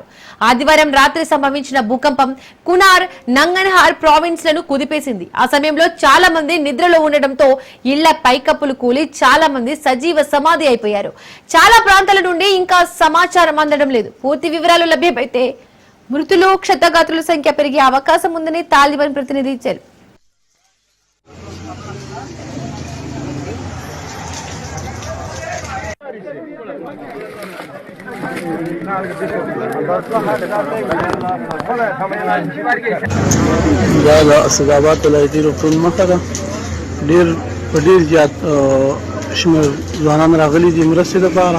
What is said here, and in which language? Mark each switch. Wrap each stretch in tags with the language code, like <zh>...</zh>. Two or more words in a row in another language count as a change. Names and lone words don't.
<te>ఆదివారం రాత్రి సంభవించిన భూకంపం కునార్, నంగన్హార్ ప్రావిన్స్ లను కుదిపేసింది. ఆ సమయంలో చాలా మంది నిద్రలో ఉండడంతో ఇళ్ల పైకప్పులు కూలి చాలా మంది సజీవ సమాధి అయిపోయారు. చాలా ప్రాంతాల నుండి ఇంకా సమాచారం అందడం లేదు. పూర్తి వివరాలు లభ్యమైతే మృతులు, క్షతగాత్రుల సంఖ్య పెరిగే అవకాశం ఉందని తాలిబాన్ ప్రతినిధి ఇచ్చారు.</te> <ps>سدابات ولایتي روغتون مخه ده ډیر زیات شمېر ځوانان راغلي دي مرستې لپاره.</ps>